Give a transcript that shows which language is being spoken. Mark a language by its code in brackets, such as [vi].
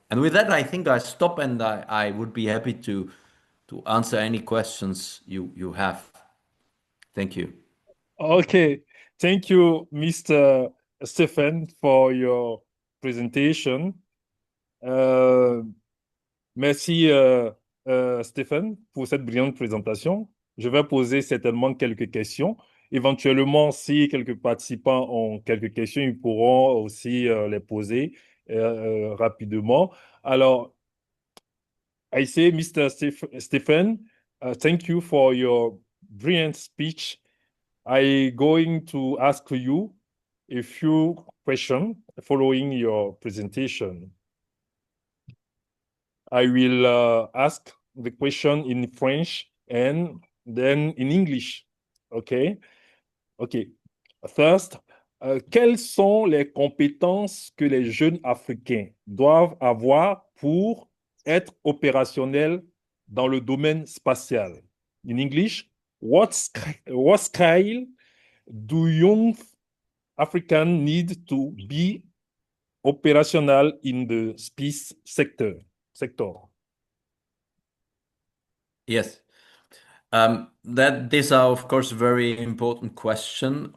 [en] And with that, I think I stop and I would be happy to answer any questions you have. Thank you. Okay, thank you, Mr. Stephen, for your presentation. [fr] Merci, Stephen, pour cette brillante présentation. Je vais poser certainement quelques questions. Éventuellement, si quelques participants ont quelques questions, ils pourront aussi les poser rapidement. [en] Alors, I say, Mr. Stephen, thank you for your brilliant speech. I'm going to ask you a few questions following your presentation. I will ask the question in French and then in English. Okay? Okay. [fr] First, quelles sont les compétences que les jeunes Africains doivent avoir pour être opérationnels dans le domaine spatial? [en] In English, what skill do young Africans need to be operational in the space sector? Yes. That these are, of course, very important question.